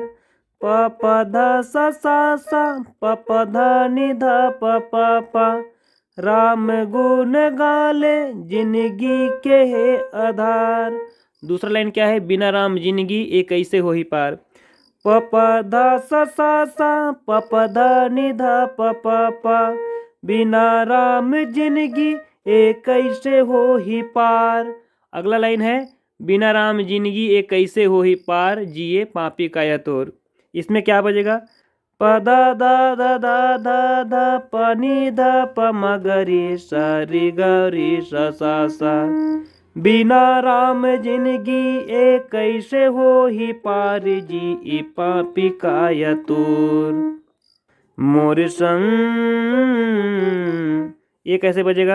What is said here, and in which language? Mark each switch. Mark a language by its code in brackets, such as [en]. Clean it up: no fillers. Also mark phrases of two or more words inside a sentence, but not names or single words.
[hi] प प ध सा प प ध नि ध प प प राम गुण गाले जिंदगी के है आधार। दूसरा लाइन क्या है? बिना राम जिंदगी एक कैसे हो ही पार। प प ध सा प प ध नि ध प प प बिना राम जिंदगी एक कैसे हो ही पार। अगला लाइन है बिना राम जिंदगी एक कैसे हो ही पार जिए पापी का यह तोर। इसमें क्या बजेगा? प द द द द ध ध प नि ध प म ग रे सा रे ग रे सा बिना राम जिंदगी एक कैसे हो ही पार जी ई पापी का यह तोर। मोर संग ये कैसे बजेगा?